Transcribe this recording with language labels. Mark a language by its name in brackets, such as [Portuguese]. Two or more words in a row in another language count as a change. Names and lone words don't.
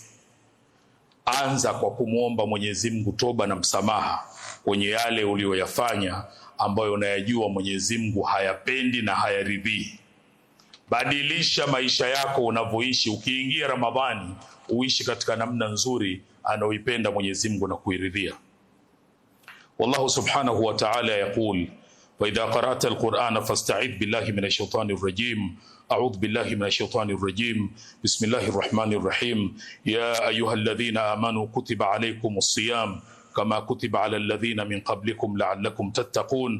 [Swahili] Anza kwa kumwomba Mwenyezi Mungu toba na msamaha kwenye yale uliyoyafanya ambayo unayajua Mwenyezi Mungu hayapendi na hayaridhii. Badilisha maisha yako unavyoishi. Ukiingia Ramadhani uishi katika namna nzuri anaoipenda Mwenyezi Mungu na kuiridhia. [Arabic] والله سبحانه وتعالى يقول, وإذا قرأت القرآن فاستعذ بالله من الشيطان الرجيم. أعوذ بالله من الشيطان الرجيم. بسم الله الرحمن الرحيم. يا أيها الذين آمنوا كتب عليكم الصيام كما كتب على الذين من قبلكم لعلكم تتقون.